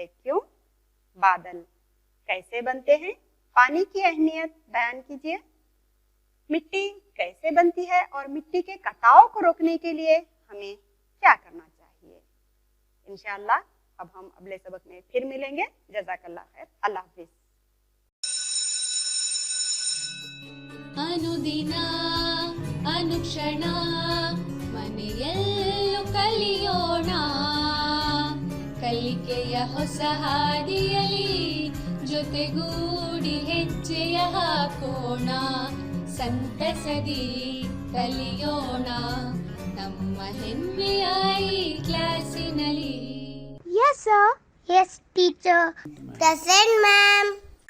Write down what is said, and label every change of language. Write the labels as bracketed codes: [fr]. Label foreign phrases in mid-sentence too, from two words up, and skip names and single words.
[ur] کیوں؟ بادل کیسے بنتے ہیں؟ پانی کی اہمیت بیان کیجئے۔ مٹی کیسے بنتی ہے اور مٹی کے کٹاؤ کو روکنے کے لیے ہمیں کیا کرنا چاہیے؟ انشاءاللہ اب ہم اگلے سبق میں پھر ملیں گے۔ [ar] جزاک اللہ خیر، [ur] اللہ حافظ۔ [kn] ಅನುದಿನ ಅನುಕ್ಷಣ ಮನೆಯಲ್ಲೂ ಕಲಿಯೋಣ, ಕಲಿಕೆಯ ಹೊಸ ಹಾದಿಯಲಿ ಜೊತೆಗೂಡಿ ಹೆಜ್ಜೆಯ ಹಾಕೋಣ, ಸಂತಸದಿ ಕಲಿಯೋಣ ನಮ್ಮ ಹೆಮ್ಮೆಯ ಈ ಕ್ಲಾಸಿನಲ್ಲಿ। [en] Yes, sir. Yes, teacher. Present, ma'am.